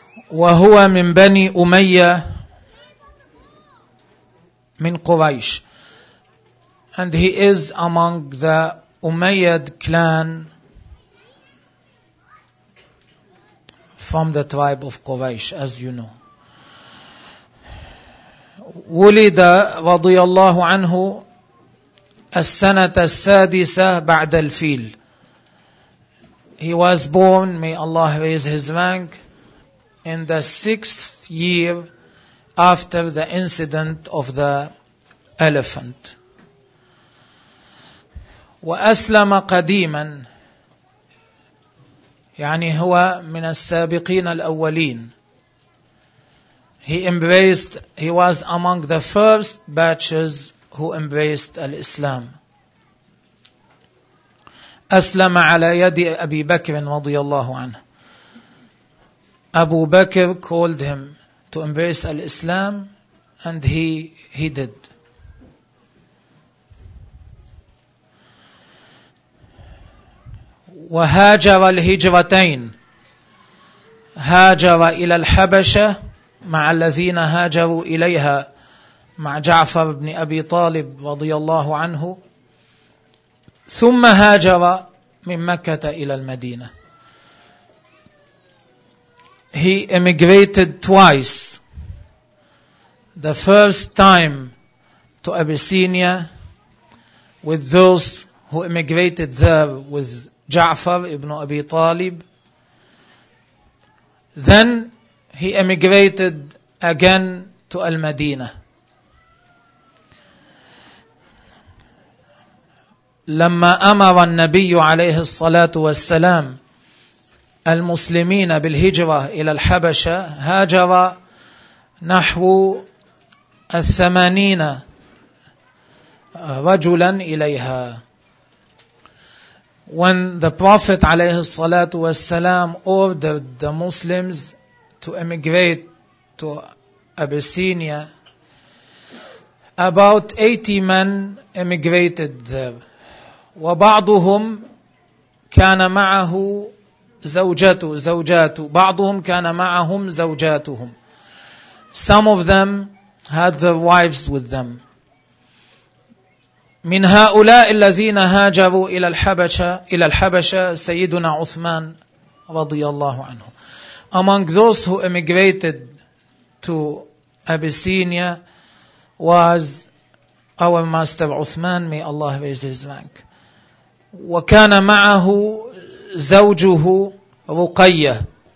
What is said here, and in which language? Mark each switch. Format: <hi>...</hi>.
<ar>وهو من بني أمية من قريش.</ar> <en>And he is among the Umayyad clan from the tribe of Quraysh, as you know.</en> <ar>ولد رضي الله عنه السنة السادسة بعد الفيل.</ar> <en>He was born, may Allah raise his rank, in the sixth year after the incident of the elephant.</en> <ar>وأسلم قديما، يعني هو من السابقين الأولين.</ar> <en>He was among the first batches who embraced الإسلام.</en> <ar>أسلم على يد أبي بكر رضي الله عنه.</ar> <en>أبو بكر called him to embrace الإسلام and he did.</en> <ar>وهاجر الهجرتين، هاجر إلى الحبشة مع الذين هاجروا إليها مع جعفر بن أبي طالب رضي الله عنه، ثم هاجر من مكة إلى المدينة.</ar> <en>He emigrated twice, the first time to Abyssinia with those who emigrated there with Ja'far ibn Abi Talib. Then he emigrated again to Al-Madinah.</en> <ar>لما أمر النبي عليه الصلاة والسلام المسلمين بالهجرة إلى الحبشة هاجر نحو الثمانين رجلا إليها.</ar> <en>When the Prophet</en> <ar>عليه الصلاة والسلام</ar> <en>ordered the Muslims to emigrate to Abyssinia, about 80 men emigrated there.</en> <ar>وبعضهم كان معه زوجاته بعضهم كان معهم زوجاتهم.</ar> <en>Some of them had their wives with them.</en> <ar>من هؤلاء الذين هاجروا إلى الحبشة سيدنا عثمان رضي الله عنه.</ar> <en>Among those who emigrated to Abyssinia was our master Uthman, may Allah raise his rank.</en> <ar>وكان معه زوجه رقية.</ar>